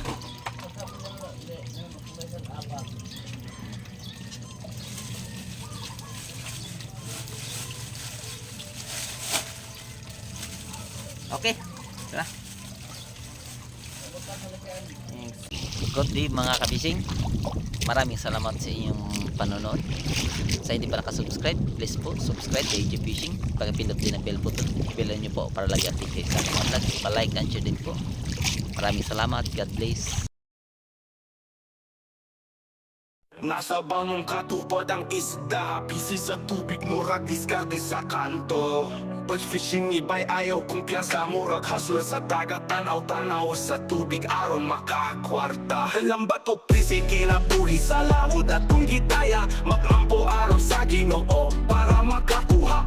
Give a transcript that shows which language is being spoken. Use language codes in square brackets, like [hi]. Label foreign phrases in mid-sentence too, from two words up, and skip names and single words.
[tl] Okay. Tara. [en] Good day [tl] mga kabising. Maraming salamat sa inyong panonood. Sa hindi pa nakasubscribe, please po subscribe kay AJ Fishing. Pag-pindot din ang bell button, i-bell nyo po para lagi update sa aking vlog. Pa- [en] like and share [tl] din po. Maraming salamat. [en] God bless. [ceb] nasa bangong katupad ang isda busy sa tubig murag diskarte sa kanto batch fishing ibay ayaw kumpiyansa murag hustle sa dagat tanaw-tanaw sa tubig aron makakwarta lambat o prisi kinabuhi sa lawod at kung gitaya mag-ampo aron sa Ginoo para makakuha